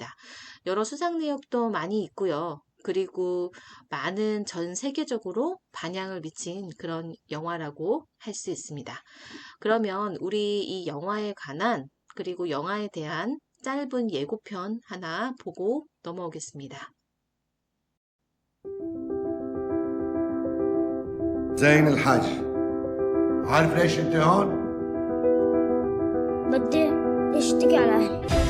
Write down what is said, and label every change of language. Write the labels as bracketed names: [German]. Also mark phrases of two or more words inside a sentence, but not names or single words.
[Korean] 여러 수상 내역도 많이 있고요. 그리고 많은 전 세계적으로 반향을 미친 그런 영화라고 할 수 있습니다. 그러면 우리 이 영화에 관한, 그리고 영화에 대한 짧은 예고편 하나 보고 넘어오겠습니다. [Arabic] زين الحاج عارف ليش انت هون؟ بدي اشتكي على اهلي.